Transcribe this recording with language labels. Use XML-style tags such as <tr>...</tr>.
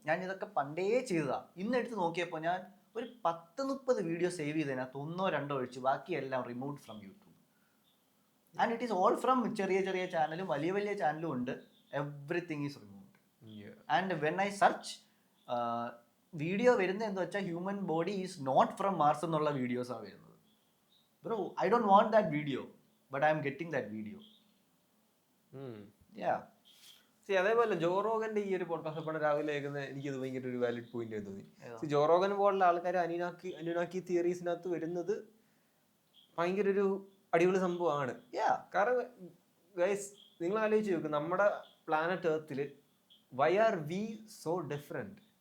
<ml>ഞാൻ ഇതൊക്കെ പണ്ടേ ചെയ്തതാ. ഇന്ന് എടുത്ത് നോക്കിയപ്പോൾ ഞാൻ ഒരു 10-30 വീഡിയോ സേവ് ചെയ്തതിനകത്ത് 1-2 ഒഴിച്ച് ബാക്കിയെല്ലാം remove from YouTube.</ml> <en>and it is all from</en> <ml>ചെറിയ ചെറിയ ചാനലും വലിയ വലിയ ചാനലും ഉണ്ട്.</ml> <en>Everything is removed. And when I search video</en> <ml>വരുന്നത് എന്താ വെച്ചാൽ</ml> <en>human body is not from Mars</en> <ml>എന്നുള്ള വീഡിയോസാണ് വരുന്നത്.</ml> <en>Bro, I don't want that video, but I am getting that video. Yeah.</en> <ml>അതേപോലെ ജോറോഗന്റെ ഈ ഒരു പോഡ്കാസ്റ്റ് രാവിലെ കേൾക്കുന്ന എനിക്കത് ഭയങ്കര ഒരു വാലിഡ് പോയിന്റ് തോന്നി. ജോറോഗൻ പോലുള്ള ആൾക്കാർ അനുനാക്കി തിയറീസിനകത്ത് വരുന്നത് ഭയങ്കര ഒരു അടിപൊളി സംഭവമാണ്. കാരണം ഗൈസ് നിങ്ങൾ ആലോചിച്ച് നോക്ക്, നമ്മുടെ planet എർത്തില്</ml> <en>Why are we so different?</en>